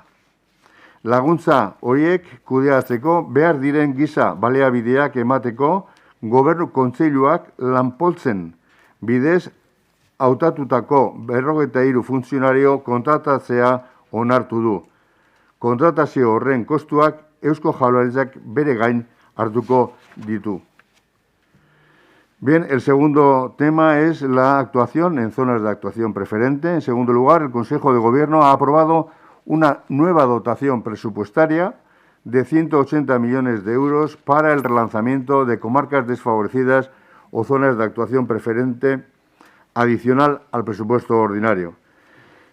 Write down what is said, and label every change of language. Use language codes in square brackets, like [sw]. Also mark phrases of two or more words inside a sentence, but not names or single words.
[eu] Laguntza horiek kudeatzeko behar diren giza baliabideak emateko Gobernu Kontseiluak lanpoltzen bidez hautatutako 53 funtzionario kontratatzea onartu du. Kontratazio horren kostuak Eusko Jaurlaritzak bere gain hartuko ditu. [es] Bien, el segundo tema es la actuación en zonas de actuación preferente. En segundo lugar, el Consejo de Gobierno ha aprobado una nueva dotación presupuestaria de 180 millones de euros para el relanzamiento de comarcas desfavorecidas o zonas de actuación preferente adicional al presupuesto ordinario.